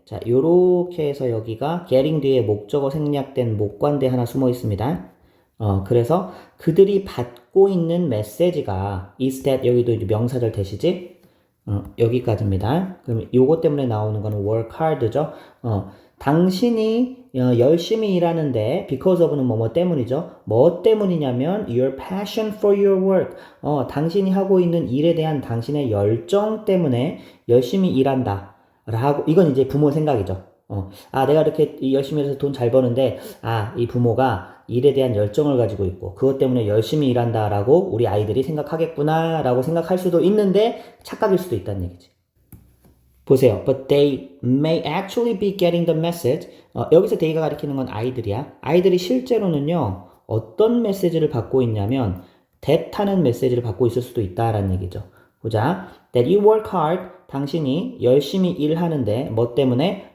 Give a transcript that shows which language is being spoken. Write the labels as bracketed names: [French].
[Korean] 자, 요렇게 해서 여기가 getting 뒤에 목적어 생략된 목관대 하나 숨어 있습니다. 그래서 그들이 받고 있는 메시지가 [English] is that [Korean] 여기도 이제 명사절 대시지? 여기까지입니다. 그럼 요거 때문에 나오는 거는 [English] work hard [Korean] 죠. 당신이 열심히 일하는데 because of는 뭐뭐 때문이죠. 뭐 때문이냐면 [English] your passion for your work. [Korean] 당신이 하고 있는 일에 대한 당신의 열정 때문에 열심히 일한다. 라고 이건 이제 부모 생각이죠. 내가 이렇게 열심히 해서 돈 잘 버는데 이 부모가 일에 대한 열정을 가지고 있고 그것 때문에 열심히 일한다라고 우리 아이들이 생각하겠구나 라고 생각할 수도 있는데 착각일 수도 있다는 얘기지. 보세요. [English] But they may actually be getting the message. [Korean] 여기서 they가 가리키는 건 아이들이야. 아이들이 실제로는요. 어떤 메시지를 받고 있냐면 that 하는 메시지를 받고 있을 수도 있다라는 얘기죠. 보자. [English] That you work hard. [Korean] 당신이 열심히 일하는데 뭐 때문에?